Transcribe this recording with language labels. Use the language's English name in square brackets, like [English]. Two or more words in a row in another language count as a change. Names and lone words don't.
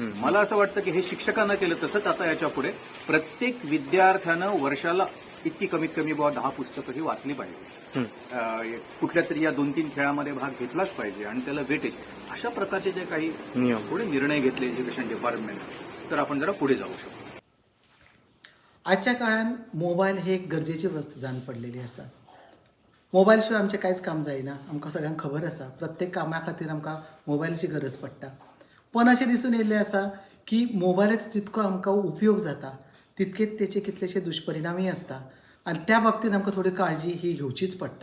[Marathi] मला असं वाटतं की हे शिक्षकांना केलं तसंच आता याच्या पुढे प्रत्येक विद्यार्थ्यानं वर्षाला इतकी कमीत कमी 10 पुस्तकं ही वाचली पाहिजे. कुठल्या तरी या 2-3 खेळामध्ये भाग घेतलाच पाहिजे आणि त्याला वेटेज, अशा प्रकारचे जे काही पुढे निर्णय घेतले [English] education department [Marathi] तर आपण जरा पुढे जाऊ शकतो. [Konkani] आजच्या काळात मोबाईल हे एक गरजेची वस्त जावन पडलेली आसा. मोबायल शिवाय आमचें कांयच काम जायना, आमकां सगळ्यांक खबर आसा. प्रत्येक कामा खातीर आमकां मोबायलाची गरज पडटा. पण अशें दिसून येयल्लें आसा की मोबायलाचो जितको आमकां उपयोग जाता तितकेच तेचे कितलेशे दुश्परिणामय आसता आनी त्या बाबतींत आमकां थोडी काळजी ही घेवचीच पडटा.